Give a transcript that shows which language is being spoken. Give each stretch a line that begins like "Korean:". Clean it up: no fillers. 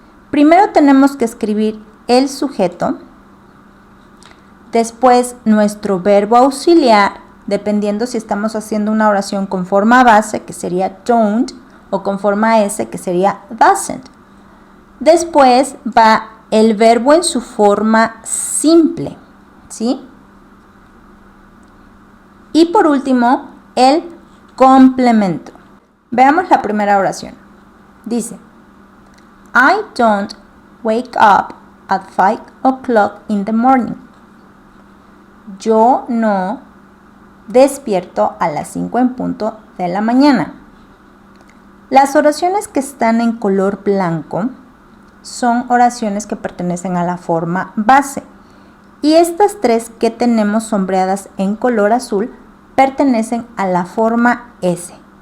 Spanish: Primero tenemos que escribir el sujeto, después nuestro verbo auxiliar, dependiendo si estamos haciendo una oración con forma base, que sería don't, o con forma S, que sería doesn't. Después va el verbo en su forma simple, ¿sí? Y por último, el complemento. Veamos la primera oración. Dice:
English: I don't wake up at 5 o'clock in the morning.
Spanish: Yo no despierto a las 5 en punto de la mañana. Las oraciones que están en color blanco son oraciones que pertenecen a la forma base. Y estas tres que tenemos sombreadas en color azul pertenecen a la forma S.